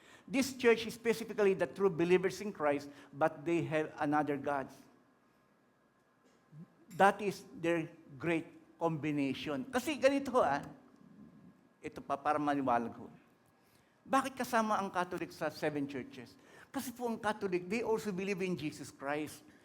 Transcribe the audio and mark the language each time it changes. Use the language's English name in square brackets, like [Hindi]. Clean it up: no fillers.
[English] This church is specifically the true believers in Christ, but they have another God. That is their great combination. [Filipino] Kasi ganito ito pa para maniwalag ko. Bakit kasama ang Catholic sa 7 churches? Kasi po ang [English] Catholic, they also believe in Jesus Christ.